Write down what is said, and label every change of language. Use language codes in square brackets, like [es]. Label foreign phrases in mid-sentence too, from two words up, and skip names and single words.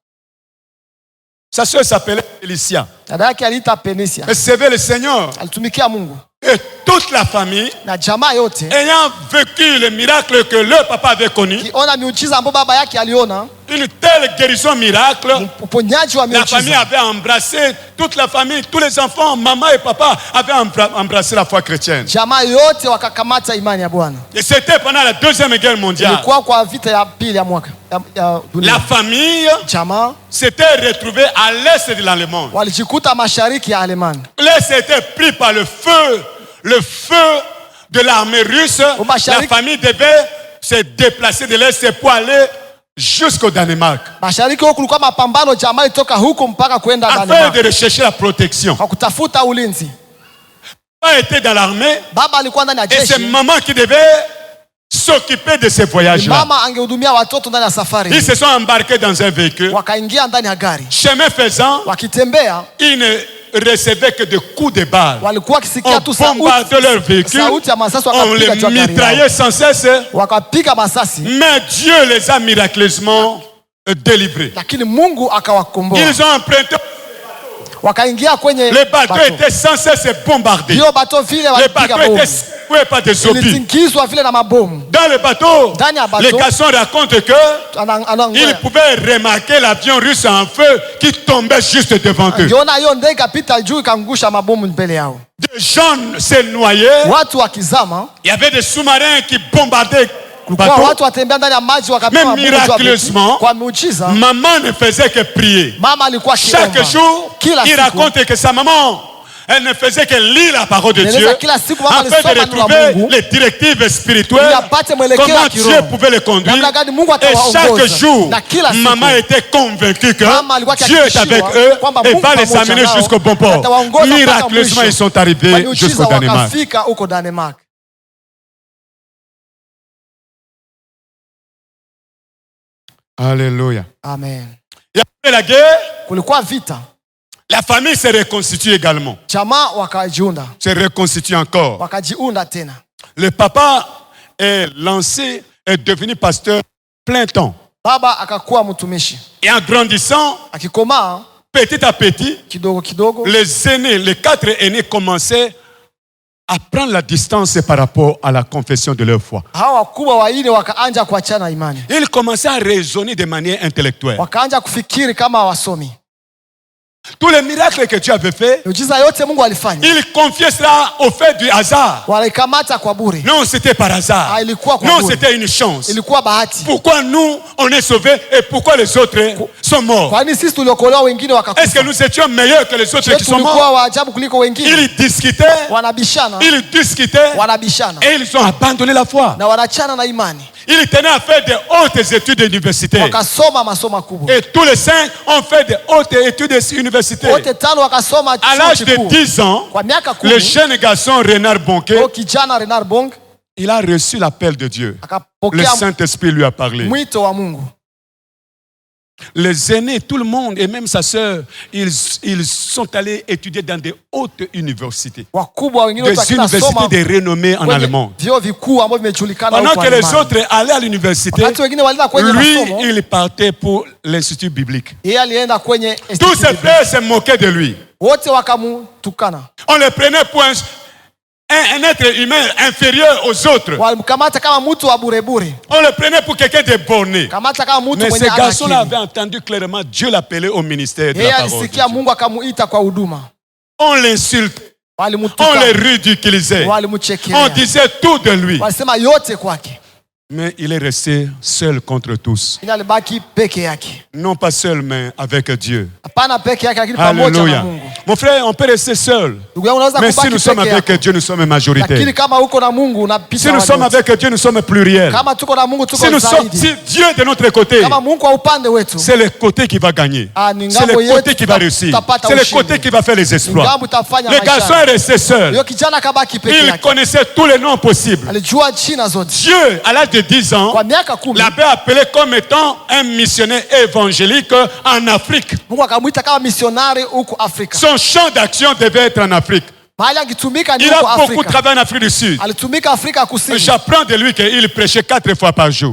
[fr] Sa sœur s'appelait Félicia. [sw] Dada yake aliita Penisia, [fr] Elle servait le Seigneur. [sw] alitumikia Mungu [fr] Et toute la famille, [sw] na jamaa yote [fr] ayant vécu le miracle que leur papa avait connu, [sw] kiona miujiza ambayo baba yake aliona, [fr] une telle guérison miracle, [sw] uponyaji wa [fr] la famille [sw] miujiza. [fr] avait embrassé, toute la famille, tous les enfants, maman et papa avaient embrassé la foi chrétienne. [sw] Jamaa yote wakakamata imani ya Bwana. [fr] Et c'était pendant la Deuxième Guerre mondiale. [sw] Ilikuwa kwa vita ya pili ya mwaka ya dunia. [fr] La famille [sw] Jamaa [fr] s'était retrouvée à l'est de l'Allemagne. [sw] walijikuta mashariki ya Alemani. [fr] L'est était pris par le feu de l'armée russe. La famille devait se déplacer de l'est pour aller jusqu'au Danemark, [sw] Mashariki huko kulikuwa mapambano, jamaa ilitoka huko mpaka kwenda [fr] afin Danemark de rechercher la protection. [sw] kwa kutafuta ulinzi. [fr] Papa était dans l'armée [sw] Baba alikuwa ndani ya [fr] et c'est [sw] jeshi, [fr] maman qui devait s'occuper de ces voyages-là. [sw] mama angehudumia watoto ndani ya safari. [fr] Ils se sont embarqués dans un véhicule. [sw] Wakaingia ndani ya gari, [fr] Chemin faisant, [sw] wakitembea [fr] ils ne recevaient que des coups de balle. [sw] walikuwa wakisikia [fr] On tu bombardait leur véhicule, [sw] sauti ya masasi, [fr] on [sw] wakapiga [fr] les [sw] juu ya gari [fr] mitraillait [sw] yao, [fr] sans cesse, [sw] wakapiga masasi, [fr] mais Dieu les a miraculeusement délivrés. [sw] lakini Mungu akawakomboa. [fr] Ils ont emprunté, [sw] Wakaingia kwenye [fr] les bateaux [sw] bato. [fr] étaient sans cesse bombardés. [sw] Hiyo bato vile [fr] Les [sw] walipiga [fr] bateaux [sw] bomu, [fr] étaient secoués par des obus. [sw] ilitingizwa vile na mabomu. [fr] Dans le bateau, [sw] Ndani ya bateau, [fr] les garçons racontent que ils pouvaient remarquer l'avion russe en feu qui tombait juste devant eux. [sw] Ngiona hiyo ndege ikapita juu ikangusha mabomu mbele yao, [fr] Des gens se noyaient. [sw] watu wakizama. [fr] Il y avait des sous-marins qui bombardaient le [sw] Kwa [fr] bateau. [sw] watu watembea ndani ya maji wakapewa [fr] Mais [sw] mabomu juu ya [fr] miraculeusement, [sw] boti. Kwa miujiza, [fr] Maman ne faisait que prier. [sw] mama alikuwa [fr] Chaque [sw] akiomba [fr] jour, [sw] kila [fr] il [sw] siku. [fr] raconte que sa maman, elle ne faisait que lire la parole de [sw] Eleza [fr] Dieu [sw] kila siku mama [fr] afin de [sw] alisoma neno la [fr] retrouver [sw] Mungu [fr] les directives spirituelles, [sw] ili apate mwelekeo [fr] comment [sw] wa [fr] Dieu [sw] kiroho. [fr] pouvait les conduire. [sw] Namna gani Mungu [fr] Et chaque [sw] atawaongoza. [fr] jour, [sw] Na kila siku, [fr] maman était convaincue que [sw] mama alikuwa [fr] Dieu est avec [sw] akihakikishiwa [fr] eux [sw] kwamba [fr] et [sw] Mungu [fr] va les [sw] pamoja [fr] amener [sw] nao, [fr] jusqu'au bon port. [sw] atawaongoza mpaka [fr] Miraculeusement, [sw] mwisho. [fr] ils sont [sw] Kwa [fr] arrivés [sw] miujiza [fr] jusqu'au Danemark. [sw] wakafika huko Danemark. [fr] Alléluia. [sw] Amen. [fr] Et après la guerre, [sw] Kulikuwa vita, [fr] la famille se reconstitue également. [sw] jamaa wakajiunda, [fr] Se reconstitue encore. [sw] wakajiunda tena. [fr] Le papa est lancé, est devenu pasteur plein temps. [sw] Baba akakuwa mtumishi, [fr] Et en grandissant, [sw] akikomaa [fr] petit à petit, [sw] kidogo kidogo, [fr] les aînés, les 4 aînés commençaient à prendre la distance par rapport à la confession de leur foi. [sw] hawa wakubwa waine wakaanja kuachana imani, [fr] Ils commençaient à raisonner de manière intellectuelle. [sw] wakaanja kufikiri kama wasomi. [fr] Tous les miracles que Dieu avait fait, [sw] Miujiza yote Mungu alifanya [fr] ils confiaient cela au fait du hasard. [sw] walaikamata kwa bure. [fr] Non, c'était par hasard. [sw] Ilikuwa kwa [fr] Non, [sw] bure, [fr] c'était une chance. [sw] ilikuwa bahati. [fr] Pourquoi nous, on est sauvés et pourquoi les autres sont morts? [sw] Kwa nini sisi tuliokolewa wengine [fr] Est-ce que [sw] wakakufa? [fr] nous étions meilleurs que les autres Je qui sont morts? [sw] tulikuwa wa ajabu kuliko wengine? [fr] Ils discutaient, [sw] Wanabishana, wanabishana [fr] et ils ont abandonné la foi. [sw] na wanachana na imani, [fr] Ils tenaient à faire de hautes études universitaires. [sw] wakasoma masomo makubwa. [fr] Et tous les 5 ont fait de hautes études universitaires. [sw] Wote tano wakasoma [fr] À [sw] chuo [fr] l'âge de [sw] kikuu. [fr] 10 ans, [sw] Kwa miaka [fr] le [sw] 10, [fr] jeune garçon Renard Bonquet, [sw] huyo kijana Renard Bong [fr] il a reçu l'appel de Dieu. Le [sw] akapokea [fr] Saint-Esprit lui a parlé. [sw] mwito wa Mungu. [fr] Les aînés, tout le monde, et même sa sœur, ils sont allés étudier dans des hautes universités. [sw] Wakubwa wengine [fr] Des [sw] wote wakasoma [fr] universités de renommée en [sw] kwenye [fr] allemand. [sw] vyuo vikuu ambavyo vimejulikana [fr] Pendant [sw] huko [fr] que les [sw] Alemani. [fr] autres allaient à l'université, [sw] Wakati wengine walienda kwenye [fr] lui, [sw] masomo, [fr] il partait pour l'institut biblique. [sw] yeye alienda kwenye [fr] Tous [sw] institute [fr] ses frères se moquaient de lui. [sw] wote wakamutukana, [fr] On le prenait pour un être humain inférieur aux autres. [sw] walimkamata kama mtu wa burebure, [fr] On le prenait pour quelqu'un de borné. [sw] kamata kama mtu [fr] Mais [sw] mwenye [fr] ce [sw] hana [fr] garçon-là [sw] akili. [fr] avait entendu clairement Dieu l'appelait au ministère de [sw] Yeye [fr] la parole. de [sw] alisikia [fr] Dieu. [sw] Mungu akamuita kwa huduma, [fr] On l'insultait, on le [sw] walimtukana, [fr] ridiculisait, on [sw] walimchekelea, [fr] disait tout de lui. [sw] walisema yote kwake, [fr] Mais il est resté seul contre tous. [sw] lakini alibaki peke yake. [fr] Non pas seul, mais avec Dieu. [sw] Hapana peke yake, lakini pamoja na [fr] Alléluia. [sw] Mungu. [fr] Mon frère, on peut rester seul. [sw] Ndugu yangu, unaweza [fr] Mais si nous [sw] kubaki [fr] sommes [sw] peke [fr] avec [sw] yako, [fr] Dieu, nous sommes majoritaires. [sw] lakini kama uko na Mungu [fr] Si [sw] unapita [fr] nous sommes [sw] wote. [fr] avec Dieu, nous sommes pluriels. [sw] Kama tuko na Mungu tuko [fr] Si nous sommes, [sw] zaidi. [fr] si Dieu est de notre côté, [sw] Kama Mungu kwa upande wetu, [fr] c'est le côté qui va gagner. [sw] ni [fr] C'est le [sw] ngambo [fr] côté [sw] yetu [fr] qui va réussir. [sw] tutapata [fr] C'est le [sw] ushindi. [fr] côté qui va faire les exploits. [sw] ngambo utafanya [fr] Le garçon est resté seul. [sw] Huyo kijana kabaki peke [fr] Il [sw] yake. [fr] connaissait tous les noms possibles. [sw] Alijua jina zote. [fr] Dieu, à l'âge de de 10 ans, [sw] Kwa miaka 10 [fr] l'abbé appelé comme étant un missionnaire évangélique en Afrique. [sw] Mungu akamwita kama misionari huko Afrika. [fr] Son champ d'action devait être en Afrique. [sw] Mahali angetumika ni [fr] Il [sw] huko [fr] a beaucoup [sw] Afrika. [fr] travaillé en Afrique du Sud. [sw] Alitumika Afrika Kusini. [fr] J'apprends de lui qu'il prêchait 4 fois par jour.